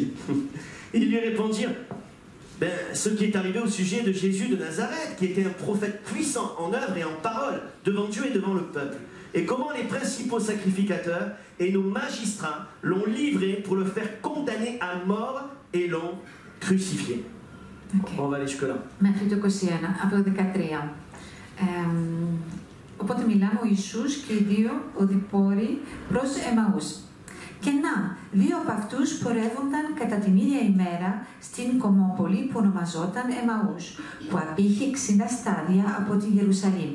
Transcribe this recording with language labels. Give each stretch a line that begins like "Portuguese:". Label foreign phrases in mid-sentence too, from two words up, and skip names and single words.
French: Ils lui répondirent: ce qui est arrivé au sujet de Jésus de Nazareth, qui était un prophète puissant en œuvre et en parole, devant Dieu et devant le peuple. Et comment les principaux sacrificateurs et nos magistrats l'ont livré pour le faire condamner à mort et l'ont crucifié. Okay. On va aller jusque-là.
Greek: Μέχρι το 21, από το 13. Οπότε μιλάμε ο Ιησούς και οι δύο οδηπόροι προς Εμαούς. Και να, δύο από αυτούς πορεύονταν κατά την ίδια ημέρα στην κομμόπολη που ονομαζόταν Εμαούς, που απήχε 60 στάδια από τη Ιερουσαλήμ.